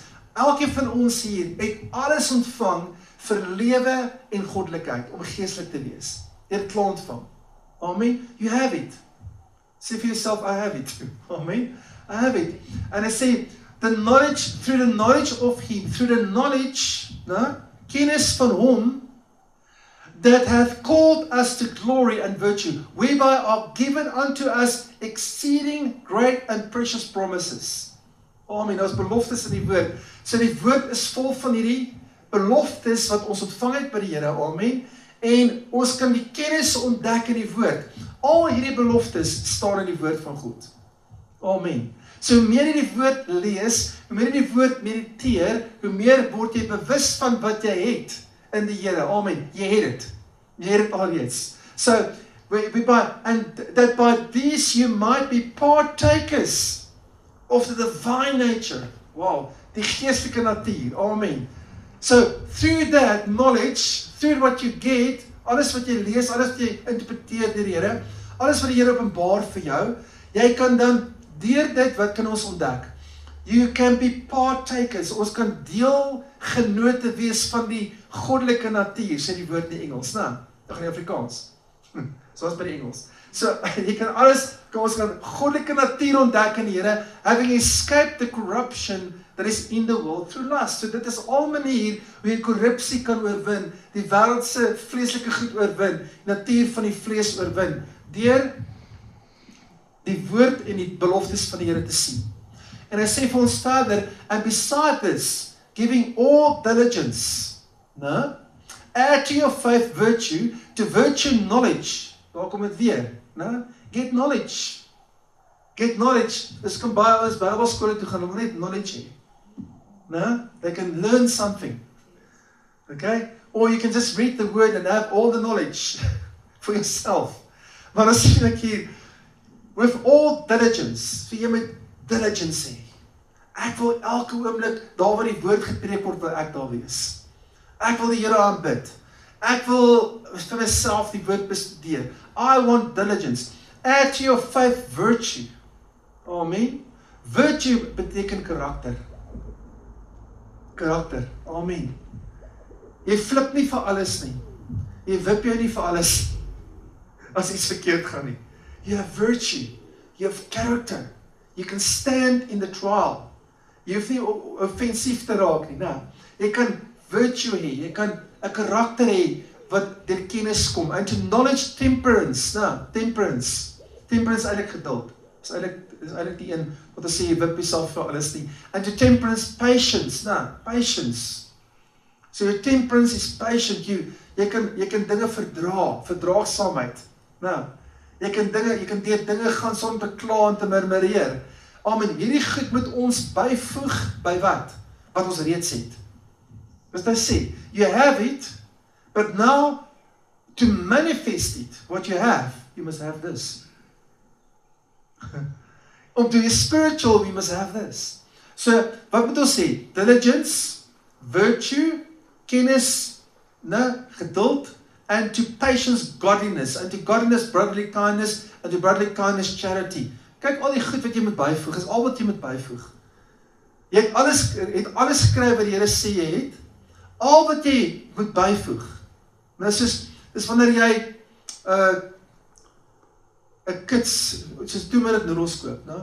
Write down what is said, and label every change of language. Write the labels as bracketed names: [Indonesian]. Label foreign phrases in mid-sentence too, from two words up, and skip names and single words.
[Afrikaans] Elkeen van ons hier het alles ontvang vir lewe en goddelikheid, om geestelik te wees. Jy het klaar ontvang. [English] Amen. You have it. Say for yourself, I have it. Amen. I have it. And I say, through the knowledge of him, through the knowledge, [Afrikaans] kennis van hom, [English] that hath called us to glory and virtue, whereby are given unto us exceeding great and precious promises. [Afrikaans] Amen, ons beloftes in die woord. So die woord is vol van hierdie beloftes wat ons ontvang het by die Here. Amen. En ons kan die kennis ontdek in die woord. Al hierdie beloftes staan in die woord van God. Amen. So hoe meer jy die woord lees, hoe meer jy die woord mediteer, hoe meer word jy bewus van wat jy het in die Here. Amen. Jy het dit. Jy het dit alreeds. [English] So, and that by these you might be partakers of the divine nature. [Afrikaans] Wow. Die geestelike natuur. [English] Amen. So, through that knowledge, through what you get, [Afrikaans] alles wat jy lees, alles wat jy interpreteer deur die Here, alles wat die Here openbaar vir jou, jy kan dan deur dit, wat kan ons ontdek? [English] You can be partakers. [Afrikaans] Ons kan deelgenote wees van die goddelike natuur, sê die woord in die Engels, né? Ek gaan in Afrikaans. Soos by die Engels. So, jy kan ons kan goddelike natuur ontdek in die Here, [English] having escaped the corruption that is in the world through lust. [Afrikaans] So dit is al manier hoe jy korrupsie kan oorwin, die wêreldse vleeslike goed oorwin, die natuur van die vlees oorwin, deur die woord en die beloftes van die Here te sien. En hy sê vir ons verder, [English] and beside this, giving all diligence, add to your faith virtue, to virtue knowledge. [Afrikaans] Daar kom het weer, [English] get knowledge. Get knowledge. [Afrikaans] Dis kan baie ons Bybelskole toe gaan, om net knowledge hê. [English] They can learn something. Okay? Or you can just read the word and have all the knowledge for yourself. [Afrikaans] Maar dan sien ek hier, [English] with all diligence, [Afrikaans] vir jy met diligence hê. Ek wil elke oomblik, daar waar die woord gepreek word, wil ek daar wees. Ek wil die Here aanbid. Ek wil vir myself die woord bestudeer. [English] I want diligence. Add to your faith virtue. [Afrikaans] Amen. Virtue beteken karakter. Karakter. Amen. Jy flip nie vir alles nie. Jy wip jou nie vir alles as iets verkeerd gaan nie. [English] You have virtue. You have character. You can stand in the trial. [Afrikaans] Jy hoef nie offensief te raak nie. Nou, jy kan virtue hê. Jy kan 'n karakter hê wat deur kennis kom. [English] And to knowledge temperance. [Afrikaans] Nou, temperance. Temperance is eintlik geduld. Is eintlik die een wat ons sê jy wip jouself vir alles nie. [English] And to temperance patience. Nou, patience. So your temperance is patient. [Afrikaans] Jy kan dinge verdra, verdraagsaamheid. Nou, jy kan deur dinge gaan sonder te kla en te murmureer. Amen. Hierdie goed moet ons byvoeg by wat? Wat ons reeds het. As hy sê, [English] you have it, but now to manifest it, what you have, you must have this. Om to be spiritual, we must have this. So, [Afrikaans] wat moet ons sê? Diligence, virtue, kennis, geduld, [English] and to patience, godliness, and to godliness, brotherly kindness, and to brotherly kindness, charity. [Afrikaans] Kyk, al die goed wat jy moet byvoeg, is al wat jy moet byvoeg. Jy het alles skryf wat die Here sê jy het, al wat jy moet byvoeg. Nou, dis wanneer jy 'n kits, soos [English] 2-minute noodles [Afrikaans] koop, nou?